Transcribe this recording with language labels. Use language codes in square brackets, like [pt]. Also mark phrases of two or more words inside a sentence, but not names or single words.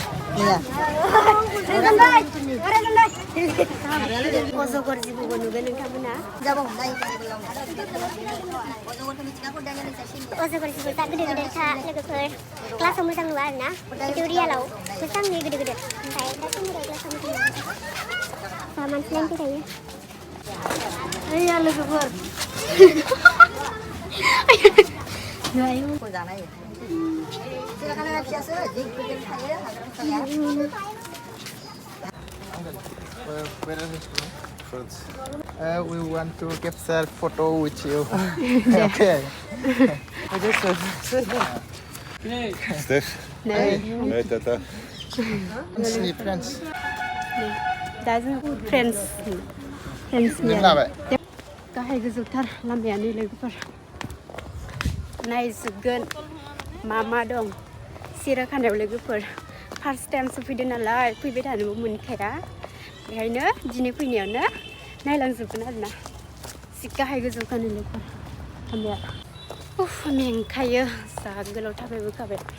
[brx] अजगर जिबौबो नुगोन नोंथांमोना अजगर जिबौ जा गोदोर गोदोरखा लोगोफोर क्लासाव मोजां नुवा आरोना खिन्थु रियेलाव मोजां नुयो गोदोर गोदोर ओमफ्राय दा केमेरायाव क्लासाव मोजां नुयो मानसि नायनो फैखायो ओइया लोगोफोर [en] We want to capture photo with you. Okay. Steph? Nee, tata. See friends. [brx] दा जों फ्रेन्ड्स गाहाय गोजौथार लामायानो लोगोफोर नायजोबगोन मा मा दं सिरियाखानायाव लोगोफोर [en] first time [brx] फैदों नालाय फैबाय थानोबो मोनखाया बेखायनो दिनै फैनायावनो नायलांजोबगोन आरोना जि गाहाय गोजौखानो लोगोफोर लामाया मेंखायो जा गोलाव थाबायबोखाबाय